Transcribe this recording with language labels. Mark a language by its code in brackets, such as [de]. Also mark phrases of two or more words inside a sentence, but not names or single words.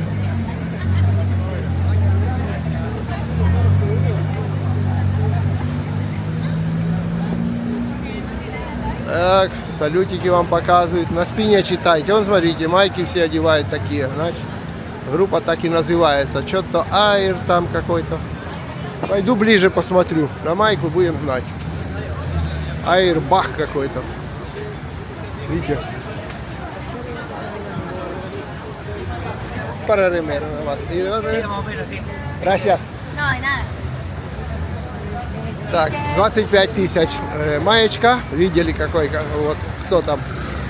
[ru] Так, салютики вам показывают. На спине читайте. Вон, смотрите, майки все одевают такие. Значит, группа так и называется. Что-то Айр там какой-то. Пойду ближе посмотрю. На майку будем знать. Айрбах какой-то. Видите? [es] Para remero nada más. Sí, más o menos, sí. Gracias. No, de nada. [ru] Так, 25 тысяч. Маечка. Видели какой, вот кто там